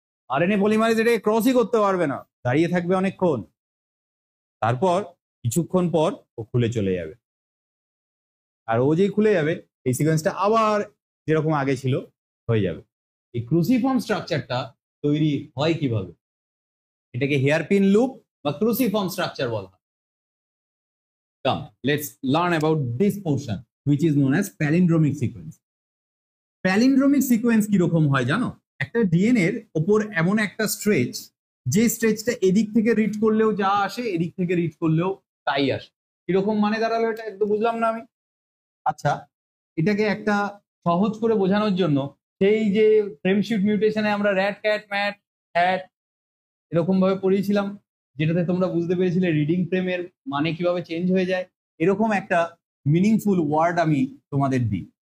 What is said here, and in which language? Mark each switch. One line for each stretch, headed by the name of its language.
Bangla: RNA polymerase এটাকে ক্রসই করতে পারবে না, দাঁড়িয়ে থাকবে অনেকক্ষণ, তারপর কিছুক্ষণ পর ও খুলে চলে যাবে। আর ও যেই খুলে যাবে এই সিকোয়েন্সটা আবার যেরকম আগে ছিল হয়ে যাবে। এই ক্রুসিফর্ম স্ট্রাকচারটা তৈরি হয় কিভাবে? এটাকে হেয়ারপিন লুপ বা ক্রুসিফর্ম স্ট্রাকচার বলা হয়।
English: Come, let's learn about this portion which is known as palindromic sequence.
Bangla: প্যালিন্ড্রোমিক sequence কিরকম হয় জানো? একটা ডিএনএ এর ওপর এমন একটা স্ট্রেচ, যে স্ট্রেচটা এদিক থেকে রিড করলেও যা আসে এদিক থেকে রিড করলেও তাই আসে। কিরকম মানে দাঁড়ালো এটা একটু বুঝলাম না আমি। আচ্ছা, এটাকে একটা সহজ করে বোঝানোর জন্য সেই যে ফ্রেমশিফট মিউটেশনে আমরা র্যাট ক্যাট ম্যাট হ্যাট এরকম ভাবে পড়িয়েছিলাম, যেটাতে তোমরা বুঝতে পেরেছিলে রিডিং ফ্রেমের মানে কিভাবে চেঞ্জ হয়ে যায়, এরকম একটা মিনিংফুল ওয়ার্ড আমি তোমাদের দিই।